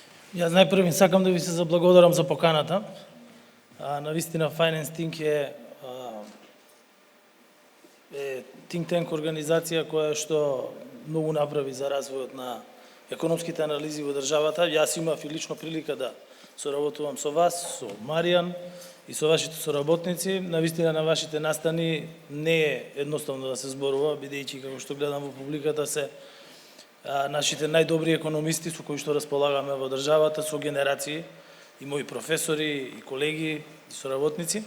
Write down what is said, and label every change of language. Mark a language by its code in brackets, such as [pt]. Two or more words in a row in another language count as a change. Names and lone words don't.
[mk] Јас најпрви сакам да ви се заблагодарам за поканата. Навистина Finance Think е [en] think tank [mk] организација која што многу направи за развојот на економските анализи во државата. Јас имав и лично прилика да соработувам со вас, со Маријан и со вашите соработници. Навистина на вашите настани не е едноставно да се зборува, бидејќи како што гледам во публиката се нашите најдобри економисти со кои што располагаме во државата, со генерации и мои професори и колеги и соработници.